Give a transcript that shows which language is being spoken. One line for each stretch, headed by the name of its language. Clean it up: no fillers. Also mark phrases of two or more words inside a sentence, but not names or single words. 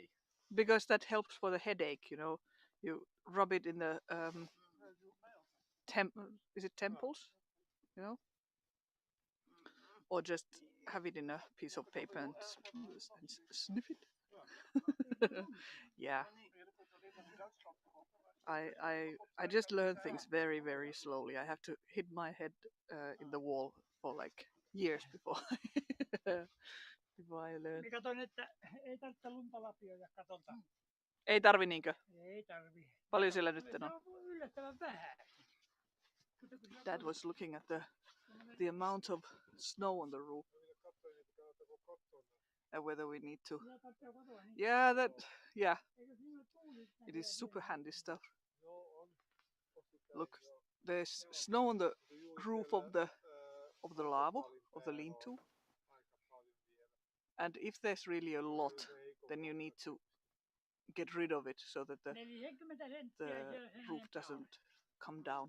English: Because that helps for the headache, you know. You rub it in the is it temples, you know, or just have it in a piece of paper and sniff it. Yeah. I just learn things very, very slowly. I have to hit my head in the wall for like years before before I learn.
Finnish: Katon, että ei tarvitse lunta lapioida, katonta. Ei tarvi niinkö? Ei tarvi. Paljon siellä nyt on? Se on yllättävän vähän.
English: Dad was looking at the amount of snow on the roof and whether we need to. Yeah, it is super handy stuff. Look, there's snow on the roof of the lavo, of the lean-to, and if there's really a lot, then you need to get rid of it so that the roof doesn't come down.